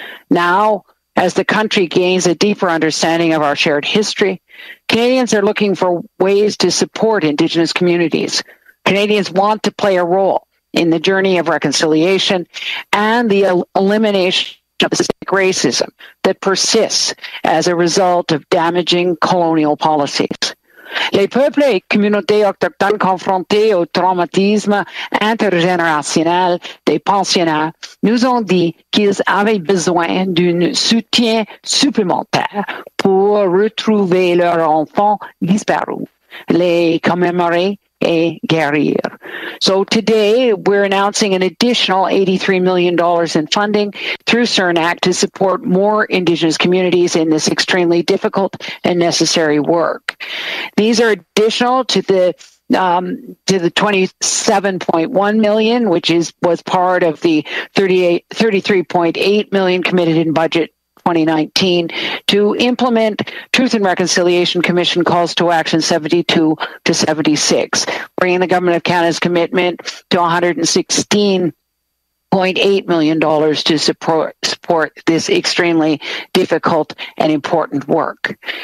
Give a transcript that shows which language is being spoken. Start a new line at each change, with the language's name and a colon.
English: Now, as the country gains a deeper understanding of our shared history, Canadians are looking for ways to support Indigenous communities. Canadians want to play a role in the journey of reconciliation and the elimination of systemic racism that persists as a result of damaging colonial policies.
French: Les peuples et communautés autochtones confrontés au traumatisme intergénérationnel des pensionnaires nous ont dit qu'ils avaient besoin d'un soutien supplémentaire pour retrouver leurs enfants disparus, les commémorer et guérir.
English: So today, we're announcing an additional $83 million in funding through CERNAC to support more Indigenous communities in this extremely difficult and necessary work. These are additional to the 27.1 million, which was part of the 33.8 million committed in budget 2019 to implement Truth and Reconciliation Commission calls to action 72 to 76, bringing the Government of Canada's commitment to $116.8 million to support this extremely difficult and important work.